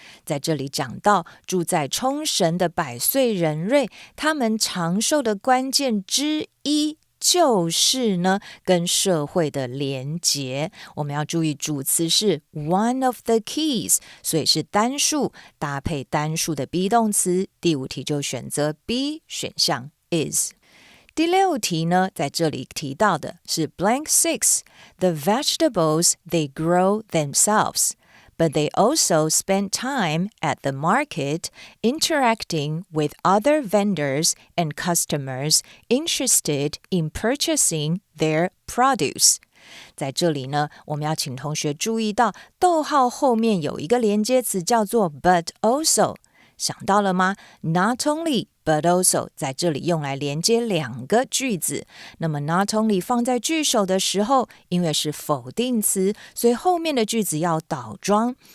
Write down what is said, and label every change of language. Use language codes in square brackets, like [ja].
[zh] 在这里讲到住在冲绳的百岁人瑞，他们长寿的关键之一就是呢，跟社会的连结。我们要注意主词是 [en] one of the keys， [zh] 所以是单数搭配单数的 be 动词。第五题就选择 B 选项 is。第六题呢，在这里提到的是 [en] blank 6 The vegetables they grow themselves，but they also spend time at the market interacting with other vendors and customers interested in purchasing their produce。 [zh] 在这里呢，我们要请同学注意到逗号后面有一个连接词叫做 but also， 想到了吗？ [en] Not only but also [zh] 在这里用来连接两个句子。那么 not only 放在句首的时候，因为是否定词，所以后面的句子要倒装。